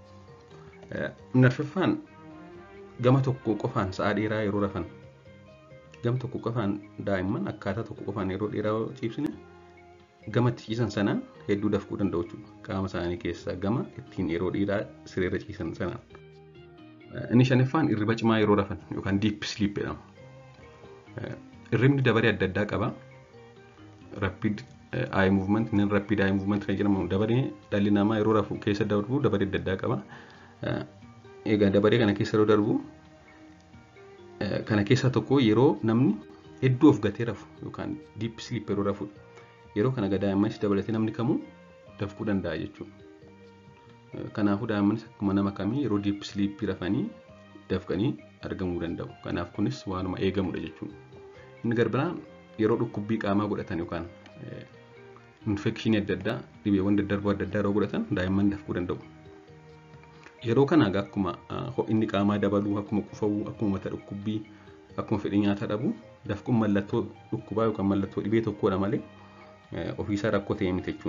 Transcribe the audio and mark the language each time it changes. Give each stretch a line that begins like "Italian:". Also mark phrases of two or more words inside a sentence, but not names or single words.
Oromo: Inni arfaffaan gama tokko qofaan sa'a dheeraa yeroo rafan. Gama tokko qofaan daa'imman akkaataa tokko qofaan yeroo dheeraa ciibsine gamatti ciisan sanaan hedduu dafquu danda'u jechuudha. Qaama isaanii keessaa gama ittiin yeroo dheeraa sireerra ciisan sanaan. Inni shanaffaan irriba cimaa yeroo rafan yookaan
English: deep sleep
Oromo: jedhama. Irribni dabaree adda addaa qaba.
English: Rapid eye movement, non-rapid eye movement
Oromo: kan jedhamu dabaree dhalli namaa yeroo rafu keessa darbu dabaree adda addaa qaba. Egaa dabaree kana keessa yeroo darbu kana keessaa tokko yeroo namni hedduu of gatee rafu yookaan
English: deep sleep
Oromo: yeroo rafudha. Yeroo kana daa'immanis dabalatee namni kamuu dafquu danda'a jechuudha. Kanaafuu daa'immanis akkuma nama kamii yeroo
English: deep sleep
Oromo: rafanii dafqanii argamuu danda'u. Kanaaf kunis waanuma eegamudha jechuudha. Inni garbiraan yeroo dhukkubbii qaamaa godhatan yookaan infekshinii adda addaa dhibeewwan daddarboo adda addaa yeroo godhatan daa'imman dafquu danda'u. Yeroo kana akkuma ho'inni qaamaa dabaluu, akkuma qufa'uu, akkuma mata dhukkubbii, akkuma fedhii nyaataa dhabuu dafquun mallattoo dhukkubaa yookaan mallattoo dhibee tokkodha malee ofiisaa rakkoo ta'e miti jechuudha.